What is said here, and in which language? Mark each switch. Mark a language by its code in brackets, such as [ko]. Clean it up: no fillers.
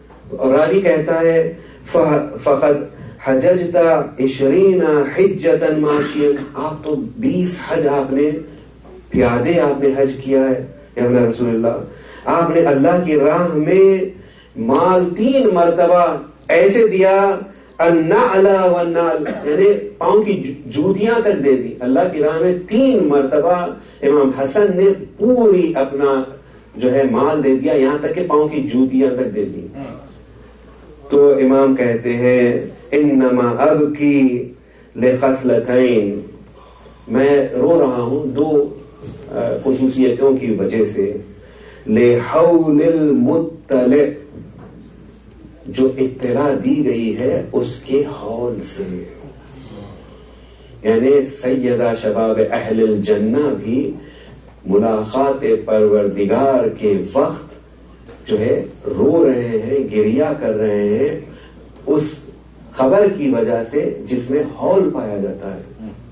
[ur] اور راوی کہتا ہے [ar] فقد حججت 20 حجتا ماشیا, [ur] آپ تو 20 حج آپ نے پیادے آپ نے حج کیا ہے [ar] یا ابن رسول اللہ. [ur] آپ نے اللہ کی راہ میں مال 3 مرتبہ ایسے دیا, [ar] النعل والنعل, [ur] یعنی پاؤں کی جوتیاں تک دے دی اللہ کی راہ میں. 3 مرتبہ امام حسن نے پوری اپنا جو ہے مال دے دیا, یہاں تک کہ پاؤں کی جوتیاں تک دے دی. تو امام کہتے ہیں [ar] انما ابکی لخصلتین, [ur] میں رو رہا ہوں 2 خصوصیتوں کی وجہ سے. [ar] لحول المطلع, [ur] جو اطلاع دی گئی ہے اس کے حول سے, یعنی [ar] سیدہ شباب اہل الجنہ [ur] بھی ملاقات پروردگار کے وقت جو ہے رو رہے ہیں, گریا کر رہے ہیں اس خبر کی وجہ سے جس میں حول پایا جاتا ہے.